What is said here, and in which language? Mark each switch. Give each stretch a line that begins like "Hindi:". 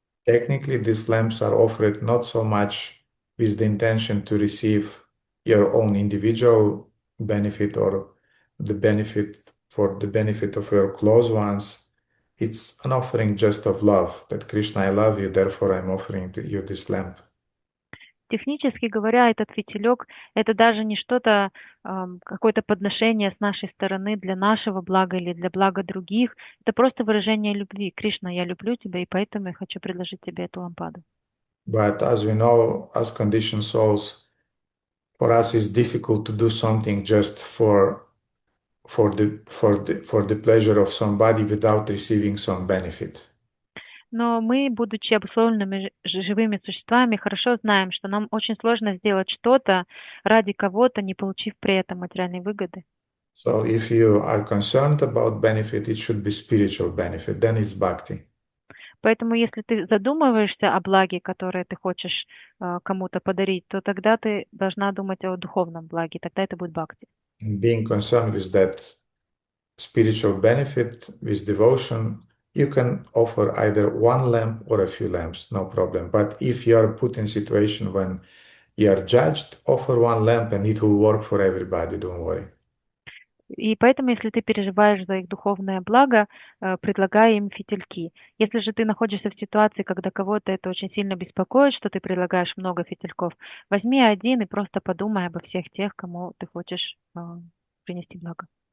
English: Technically, these lamps are offered not so much with the intention to receive your own individual benefit or the benefit for the benefit of your close ones. It's an offering just of love that Krishna, I love you, therefore I'm offering to you this lamp.
Russian: Технически говоря, этот фитилек — это даже не что-то, какое-то подношение с нашей стороны для нашего блага или для блага других. Это просто выражение любви. Кришна, я люблю тебя, и поэтому я хочу предложить тебе эту лампаду.
English: But as we know, as conditioned souls, for us it's difficult to do something just for the pleasure of somebody without receiving some benefit.
Russian: Но мы, будучи обусловленными живыми существами, хорошо знаем, что нам очень сложно сделать что-то ради кого-то, не получив при этом материальной выгоды.
English: So if you are concerned about benefit, it should be spiritual benefit, then it's bhakti.
Russian: Поэтому, если ты задумываешься о благе, которое ты хочешь кому-то подарить, то тогда ты должна думать о духовном благе, тогда это будет бхакти.
English: And being concerned with that spiritual benefit, with devotion, you can offer either one lamp or a few lamps, no problem. But if you are put in situation when you are judged, offer one lamp and it will work for everybody, don't worry.
Russian: И поэтому, если ты переживаешь за их духовное благо, предлагай им фитильки. Если же ты находишься в ситуации, когда кого-то это очень сильно беспокоит, что ты предлагаешь много фитильков, возьми один и просто подумай обо всех тех, кому ты хочешь принести благо.